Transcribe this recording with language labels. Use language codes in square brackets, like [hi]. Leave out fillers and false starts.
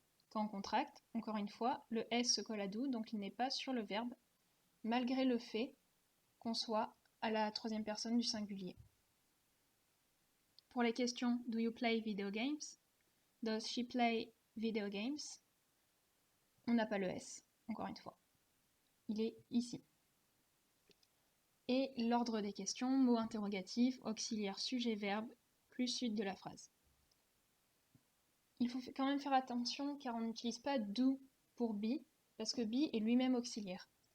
[fr] Quand on contracte, encore une fois, le S se colle à do, donc il n'est pas sur le verbe, malgré le fait qu'on soit à la troisième personne du singulier. Pour les questions [en] do you play video games? Does she play video games? [fr] On n'a pas le S, encore une fois. Il est ici. Et l'ordre des questions, mot interrogatif, auxiliaire, sujet, verbe, plus suite de la phrase. Il faut quand même faire attention car on n'utilise pas do pour be, parce que be est lui-même auxiliaire.